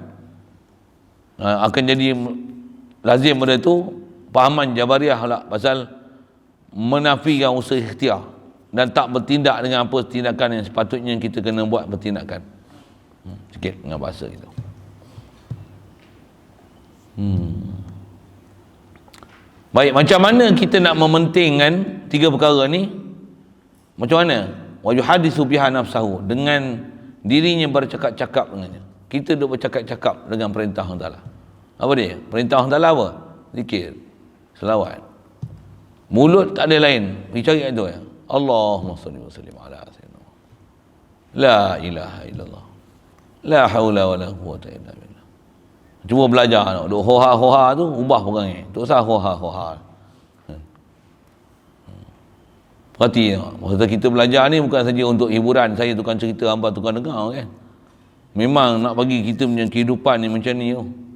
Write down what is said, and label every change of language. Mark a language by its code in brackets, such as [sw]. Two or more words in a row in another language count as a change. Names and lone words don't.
[ms] Akan jadi lazim pada tu pahaman Jabariyah lah pasal menafikan usaha ikhtiar dan tak bertindak dengan apa tindakan yang sepatutnya kita kena buat bertindakan. Sikit dengan bahasa kita. Baik, macam mana kita nak mementingkan tiga perkara ni? Macam mana? [ar] ويحدث بها نفسه, [ms] dengan dirinya bercakap-cakap dengannya. Kita duk bercakap-cakap dengan perintah Allah Ta'ala. Apa dia? Perintah Allah Ta'ala apa? Zikir, selawat. Mulut tak ada lain. Pergi cari itu ya. [ar] اللهم صل وسلم على سيدنا. لا إله إلا الله. لا حول ولا قوة إلا بالله. [ms] Cuba belajar duk hoha tu ubah perangai. Tak usah hoha. Berarti maksudnya kita belajar ni bukan saja untuk hiburan, saya tukang cerita, hamba tukang dengar kan. Memang nak bagi kita punya kehidupan ni macam ni tu.